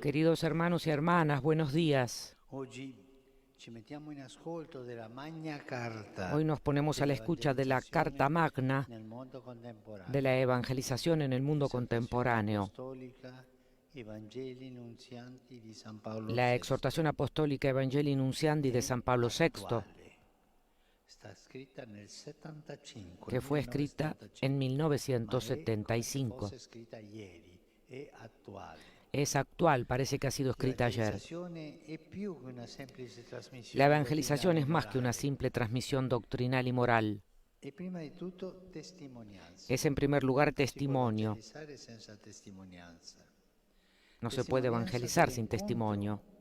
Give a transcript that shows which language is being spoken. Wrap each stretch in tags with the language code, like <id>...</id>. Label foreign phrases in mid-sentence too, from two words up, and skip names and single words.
<es>Queridos hermanos y hermanas, buenos días.</es> <it>Oggi ci mettiamo in ascolto della Magna Carta.</it> <es>Hoy nos ponemos a la escucha de la Carta Magna</es> <it>nel mondo contemporaneo.</it> <es>de la evangelización en el mundo contemporáneo,</es> <it>Apostolica Evangelii Nunzianti di San Paolo</it> <es>la VI, exhortación apostólica Evangelii Nunziandi de San Pablo VI,</es> <it>sta scritta nel 75,</it> <es>que fue escrita en 1975.</es> <it>cosa scritta ieri, è attuale.</it> <es>Es actual, parece que ha sido escrita ayer. La evangelización es más que una simple transmisión doctrinal y moral. Es en primer lugar testimonio. No se puede evangelizar sin testimonio.</es>